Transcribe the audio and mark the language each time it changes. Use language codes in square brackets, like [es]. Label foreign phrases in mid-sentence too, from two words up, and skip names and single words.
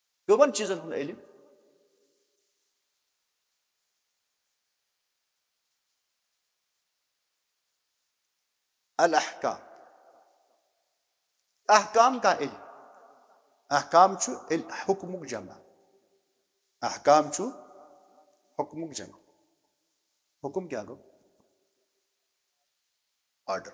[ks] کمن چیزن ہند علم؟ الاحکام، [ur] احکام کا علم. [ks] احکام چھُ حکمک جمع. احکام چھُ حکمک جمع. حکم کیا گو؟ آرڈر.